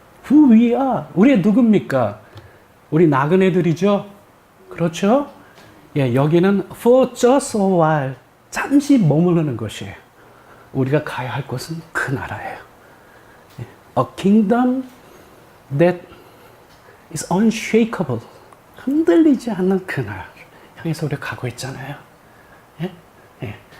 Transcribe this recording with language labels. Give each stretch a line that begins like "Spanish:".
English: Who we are?
Korean: 우리 누굽니까? 우리 나그네들이죠? 그렇죠? 예, 여기는 for just a while, 잠시 머무르는 것이에요. 우리가 가야 할 곳은 그 나라예요.
English: A kingdom that is unshakable.
Korean: 흔들리지 않는 그 나라를 향해서 우리가 가고 있잖아요. 예? 예.